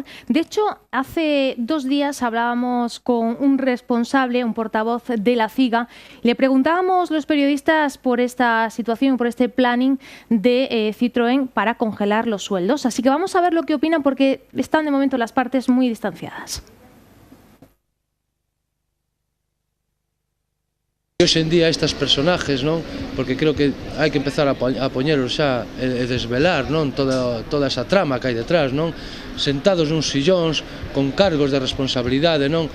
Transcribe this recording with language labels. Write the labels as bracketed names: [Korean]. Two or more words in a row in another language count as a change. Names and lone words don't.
[Spanish] De hecho, hace 2 días hablábamos con un responsable, un portavoz de la CIGA. Le preguntábamos los periodistas por esta situación, por este planning de Citroën para congelar los sueldos. Así que vamos a ver lo que opinan, porque están de momento las partes muy distanciadas. [Galician] Hoxe en día estes personajes, non? Porque creo que hai que empezar a poñeros xa e desvelar, non? Toda esa trama que hai detrás, non? Sentados nuns sillóns con cargos de responsabilidade, non?